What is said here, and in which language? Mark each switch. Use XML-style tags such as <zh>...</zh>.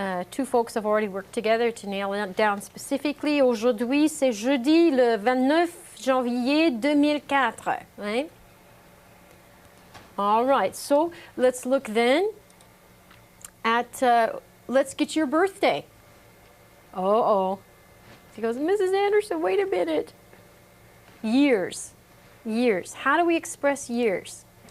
<en>2 folks have already worked together to nail it down specifically.</en> <fr>Aujourd'hui, c'est jeudi, le 29 janvier 2004.</fr> <en>Right? All right, so let's look then at, let's get your birthday. Uh-oh. She goes, Mrs. Anderson, wait a minute. Years. Years. How do we express years?</en>